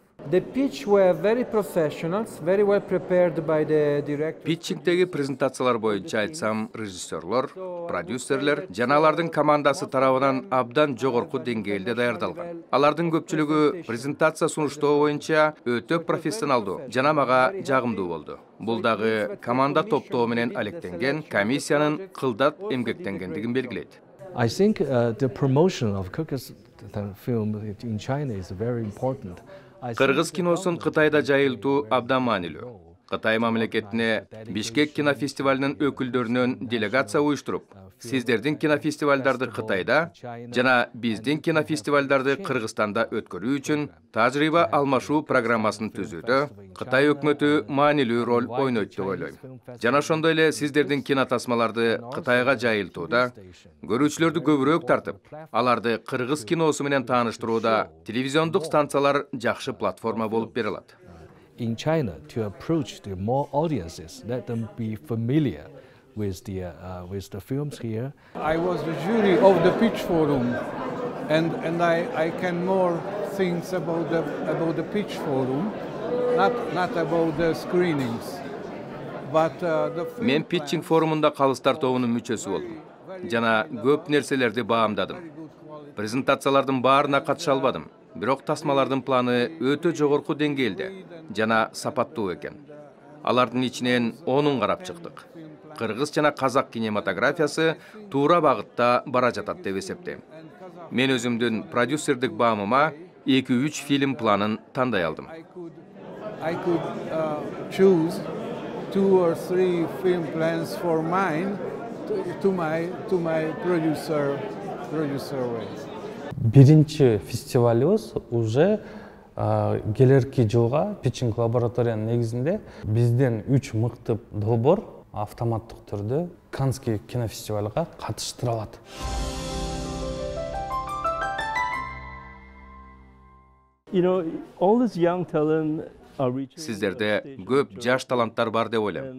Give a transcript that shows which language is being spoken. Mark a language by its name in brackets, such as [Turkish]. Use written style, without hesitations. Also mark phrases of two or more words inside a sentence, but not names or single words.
[Kyrgyz] Питчингдеги презентациялар боюнча айтсам, режиссерлор, продюсерлер жана алардын командасы тарабынан абдан жогорку деңгээлде даярдалган. Алардын көпчүлүгү презентация сунуштоо боюнча өтө профессионалдуу жана мага жагымдуу болду. Бул дагы команда топтоо менен алектенген, комиссиянын кылдат эмгектенгендигин белгилейт. [English] I think the promotion of Kyrgyz film in China is very important. [Kyrgyz] Кыргыз киносун Кытайда жайылтуу абдан маанилүү. Кытай мамлекетине Бишкек кинофестивалынын өкүлдөрүнөн делегация уюштуруп, сиздердин кинофестивалдарды Кытайда жана биздин кинофестивалдарды Кыргызстанда өткөрүү үчүн тажрыйба алмашуу программасын түзүүдө Кытай өкмөтү маанилүү роль ойнойт деп ойлойм. Жана ошондой эле сиздердин кинотасмаларды Кытайга жайылтууда, көрүүчүлөрдү көбүрөөк тартып, аларды кыргыз киносу менен тааныштырууда телевизиондук станциялар жакшы платформа болуп бере алат. [English] In China, to approach the more audiences, let them be familiar with the films here. I was the jury of the Pitch Forum, and I can more things about the Pitch Forum, not about the screenings, but [Kyrgyz] Мен питчинг форумунда калыстар тобунун мүчөсү болдум. Жана көп нерселерди баамдадым. Презентациялардын баарына катыша албадым. Бирок тасмалардын планы өтө жогорку деңгээлде жана сапаттуу экен. Алардын ичинен 10-ун карап чыктык. Кыргыз жана казак кинематографиясы туура багытта бара жатат деп эсептейм. Мен өзүмдүн продюсердик баамыма 2-3 фильм планын тандай алдым. [English] I could choose 2 or 3 film plans for mine to my producer way. [Kyrgyz] Биринчи фестивалыбыз уже келерки жылга питчинг лабораториянын негизинде бизден 3 мыкты долбоор автоматтык түрдө Каннский кинофестивалга катыштыра алат. Сиздерде көп жаш таланттар бар деп ойлойм.